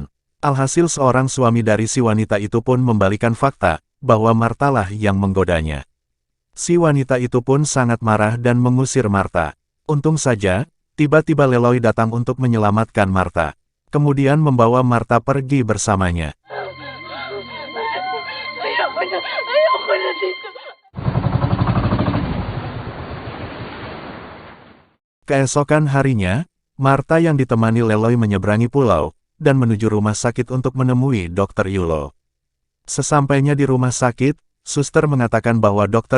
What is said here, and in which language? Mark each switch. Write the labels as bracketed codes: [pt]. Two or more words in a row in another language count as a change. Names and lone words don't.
[id] Alhasil seorang suami dari si wanita itu pun membalikan fakta, bahwa Martalah yang menggodanya. Si wanita itu pun sangat marah dan mengusir Marta. Untung saja, tiba-tiba Leloy datang untuk menyelamatkan Marta. Kemudian membawa Marta pergi bersamanya. [tl] Ayoko na dito. [id] Keesokan harinya, Marta yang ditemani Leloy menyeberangi pulau, dan menuju rumah sakit untuk menemui Dr. Yulo. Sesampainya di rumah sakit, suster mengatakan bahwa Dr.